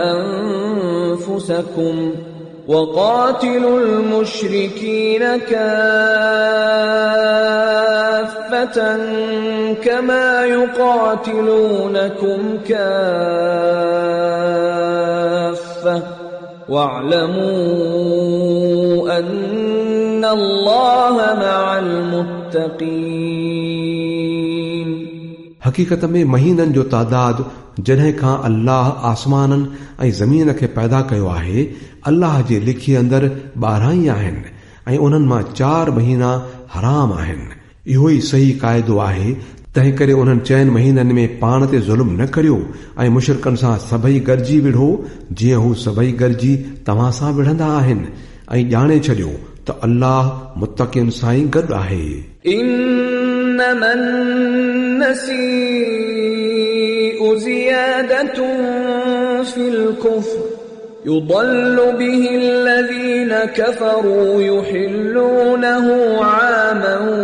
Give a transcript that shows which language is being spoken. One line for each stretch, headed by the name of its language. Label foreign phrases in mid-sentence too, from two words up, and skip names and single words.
Arabic: أنفسكم وقاتلوا المشركين كافة كما يقاتلونكم كافة واعلموا أن الله مع المتقين
Sindhi: हक़ीक़त में महीननि जो तादाद जॾहिं खां अल्लाह आसमाननि ऐं ज़मीन खे पैदा कयो आहे अल्लाह जे लिखीअ अंदरि 12 ई आहिनि ऐं उन्हनि मां 4 महीना हराम आहिनि। इहो ई सही क़ाइदो आहे। तंहिं करे उन्हनि 4 महीननि में पाण ते ज़ुल्म न करियो ऐं मुशरिकनि सां सभई गॾिजी विढ़ो जीअं हू सभई गॾिजी तव्हां सां विढ़ंदा आहिनि ऐं ॼाणे छॾियो त अल्लाह मुत्तक़ियुनि सां ई गॾु आहे।
Arabic: إنما النسيء زيادة في الكفر يضل به الذين كفروا يحلونه عاما